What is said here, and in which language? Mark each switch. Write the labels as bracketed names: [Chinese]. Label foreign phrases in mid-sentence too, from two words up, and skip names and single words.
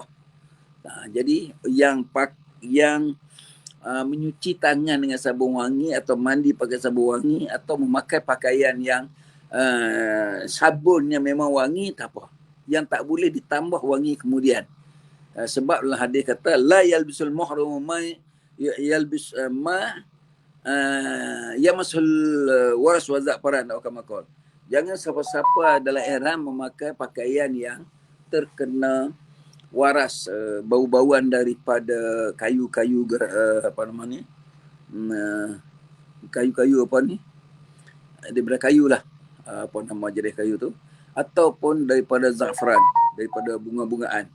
[Malay] Jadi yang menyuci tangan dengan sabun wangi atau mandi pakai sabun wangi atau memakai pakaian yang sabunnya memang wangi, tak apa. Yang tak boleh ditambah wangi kemudian. Sebab dalam hadis kata [Arabic] لا يلبس المحرم ما يلبس ما يمس الورس و الزعفران [Malay] atau [Arabic] كما قال. [Malay] Jangan siapa-siapa dalam ihram memakai pakaian yang terkena waras, bau-bauan daripada kayu-kayu kayu-kayu daripada kayu lah, jenis kayu tu, ataupun daripada za'faran, daripada bunga-bungaan.